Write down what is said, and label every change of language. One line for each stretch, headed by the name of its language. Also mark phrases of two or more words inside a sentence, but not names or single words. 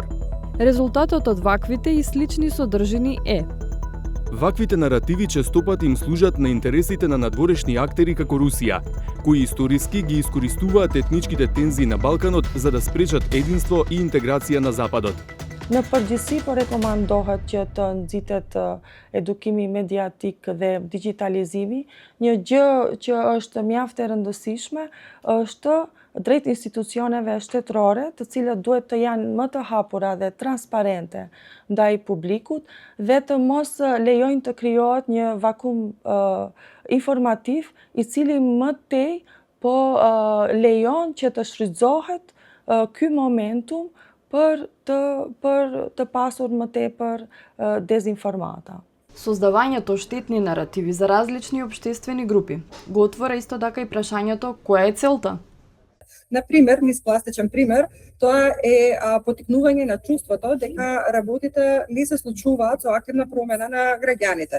Macedonian: Резултатот од ваквите и слични содржини е: ваквите наративи честопати им служат на интересите на надворешни актери како Русија, кои историски ги искористуваат етничките тензии на Балканот за да спречат единство и интеграција на Западот.
Albanian: Në përgjithësi po rekomandohet që të nxitet edukimi mediatik dhe digitalizimi. Një gjë që është mjaft e rëndësishme është drejt institucioneve shtetërore, të cilat duhet të janë më të hapura dhe transparente ndaj publikut dhe të mos lejojnë të krijohet një vakum informativ i cili më tej po lejon që të shfrytëzohet ky momentum për të pasur më tepër dezinformata.
Macedonian: Создавањето штетни наративи за различни општествени групи го отвора исто така и прашањето која е целта? Например, низ пластичен пример, тоа е потикнување на чувството дека работите не се случуваат со активна промена на граѓаните.